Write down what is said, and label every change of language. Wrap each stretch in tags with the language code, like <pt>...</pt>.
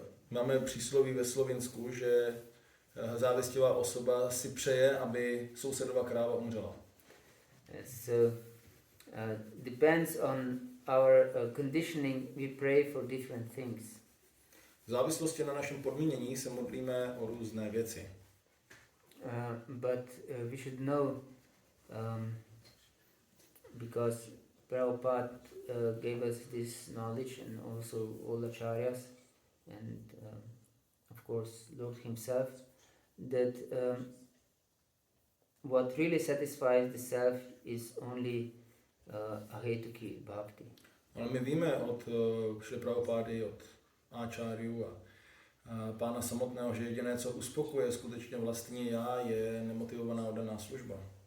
<cs>Máme přísloví ve Slovinsku, že závistivá osoba si přeje, aby sousedova kráva umřela.</cs> <en>So depends on our conditioning, we pray for different things.</en> <cs>V závislosti na našem podmínění se modlíme o různé věci.</cs> <en>But we should know, because Prabhupada gave us this knowledge, and also all acharyas, and of course Lord himself, that what really satisfies the self is only ahetuki bhakti.</en> <cs>Ale my víme od Šri Prabhupády, od áčáriů a pána samotného, že jediné, co uspokuje skutečně vlastní já, je nemotivovaná oddaná služba.</cs>